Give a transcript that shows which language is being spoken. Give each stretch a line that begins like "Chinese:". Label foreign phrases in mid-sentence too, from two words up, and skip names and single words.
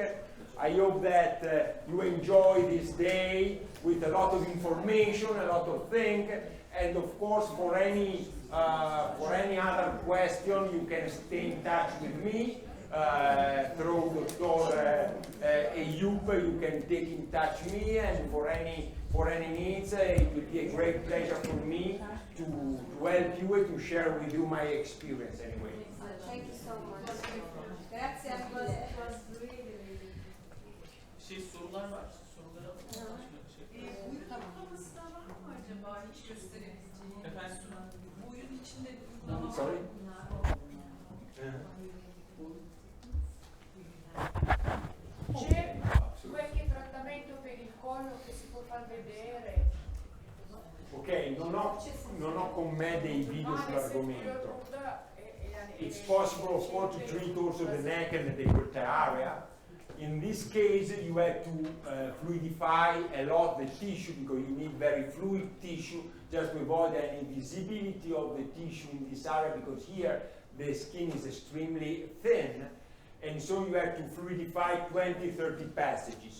English: I hope that you enjoy this day with a lot of information, a lot of things, and of course for any other question you can stay in touch with me through Dr. Eyup. You can take in touch with me, and for any needs, it will be a great pleasure for me to help you and to share with you my experience anyway. Thank you so much. Grazie. It was really.
Turkish: Sorular var. Sorulara bakalım. Oyun uygulamasında var mı acaba hiç gösterebileceği? Efendim? Bu oyun içinde bir uygulama var
English: Sorry?
Turkish: mı?
Italian: C'è qualche trattamento per il collo che si può far vedere? Ok, non ho con me dei video sull'argomento.
English: It's possible, of course, to treat also the neck and the decollete area. In this case, you have to fluidify a lot the tissue, because you need very fluid tissue just to avoid any visibility of the tissue in this area, because here the skin is extremely thin, and so you have to fluidify 20-30 passages.